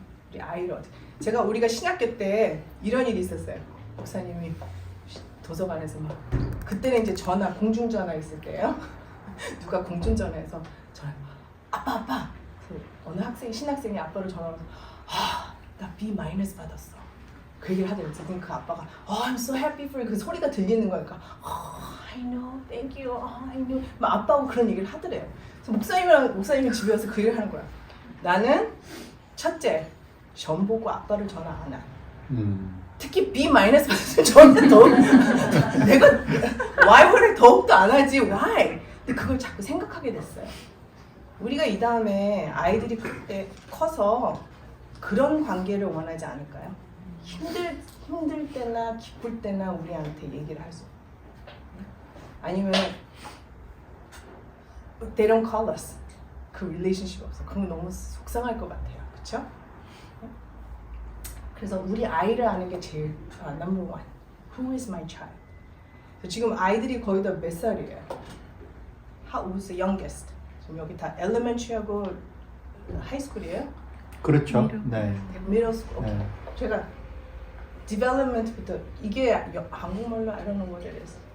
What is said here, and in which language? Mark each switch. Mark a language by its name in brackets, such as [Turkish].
[Korean] 우리 아이를 우리가 신학교 때 이런 일이 있었어요. 목사님이 도서관에서 막 그때는 이제 공중전화 있을 때예요. 누가 공중전화해서 아빠 어느 신학생이 아빠를 전화해서 나 B- 받았어. 그 얘기를 하더라고요. 그 아빠가 [English] I'm so happy for you. [Korean] 그 소리가 들리는 거니까 [English] I know, thank you, I know. [Korean] 막 아빠하고 그런 얘기를 하더래요. 그래서 목사님이 집에 와서 그 얘기를 하는 거야. 나는 첫째 시험 보고 아빠를 전화 안 해. 특히 B- 받았으면 저한테 내가 와이프를 더욱더 안 하지. [English] Why? [Korean] 근데 그걸 자꾸 생각하게 됐어요. 우리가 이 다음에 아이들이 그때 커서 그런 관계를 원하지 않을까요? 힘들 때나 기쁠 때나 우리한테 얘기를 할 수. 아니면 [English] they don't call us. [Korean] 그 relationship 없어. 그건 너무 속상할 것 같아요. 그렇죠? 그래서 우리 아이를 아는 게 제일 number one. [English] Who is my child? [Korean] 지금 아이들이 거의 다 몇 살이에요? [English] How was the youngest? [Korean] 지금 여기 다 elementary하고 하이스쿨이에요? 그렇죠. 네. [English] middle school. [Korean] 네. 제가 development부터 이게 한국말로 [English] I don't know what it is.